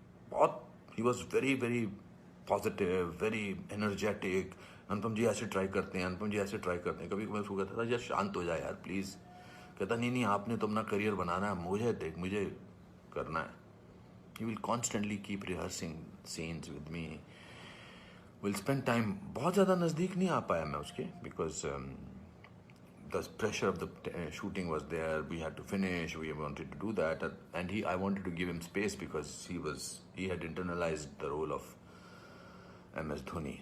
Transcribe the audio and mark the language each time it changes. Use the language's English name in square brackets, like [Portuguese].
[English] बहुत, he was very very positive, very energetic. [Hindi] अनुपम जी ऐसे try करते हैं, अनुपम जी ऐसे ट्राई करते हैं। कभी कभी मैं उसको कहता था यार शांत हो जाए यार प्लीज़। कहता नहीं नहीं, आपने तो अपना करियर बनाना है, मुझे देख, मुझे करना है। [English] He will constantly keep rehearsing scenes with me. We'll spend time. [Hindi] बहुत ज़्यादा नज़दीक नहीं आ पाया मैं उसके, [English] because the pressure of the shooting was there. We had to finish. We wanted to do that, and I wanted to give him space because he had internalized the role of MS Dhoni.